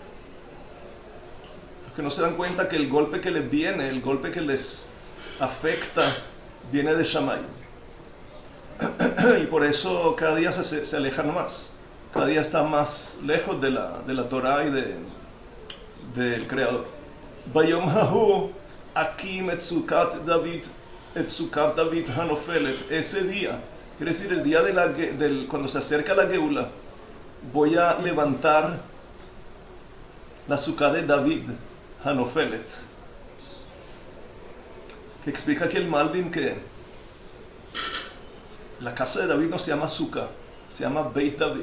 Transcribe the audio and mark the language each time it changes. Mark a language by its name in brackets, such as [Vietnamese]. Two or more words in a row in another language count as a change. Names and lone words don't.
[Spanish] Los que no se dan cuenta que el golpe que les viene, el golpe que les afecta, viene de Shammai. Y por eso cada día se alejan más. Cada día están más lejos de la Torah y del Creador. [Hebrew] ביום ההוא אקים את סוכת דוד הנופלת. [Spanish] Ese día, quiere decir el día cuando se acerca la Geula, voy a levantar la sukkah de David hanofelet. Que explica aquí el Malbim que la casa de David no se llama sukkah, se llama Beit David.